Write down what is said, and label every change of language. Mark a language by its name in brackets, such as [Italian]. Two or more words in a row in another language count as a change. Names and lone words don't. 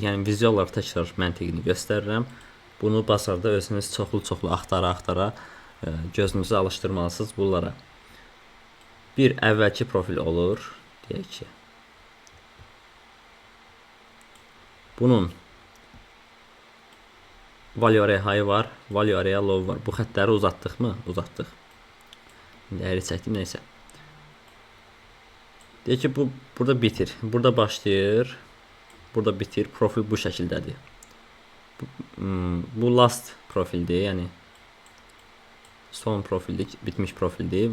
[Azerbaijani] Yəni vizual olaraq təkrar məntiqini göstərirəm. Bunu bazarda özünüz çoxlu axtara gözünüzü alışdırmalısınız bunlara. Bir əvvəlki profil olur, deyək ki. Bunun [English] value high [Azerbaijani] var, [English] value low [Azerbaijani] var. Bu xəttləri uzatdıq mı? Uzatdıq. İndi əri çəkdim, neysə. Deyək ki, bu burada bitir. Burada başlayır, burada bitir. Profil bu şəkildədir. Bu last profildir, yəni son profildir, bitmiş profildir.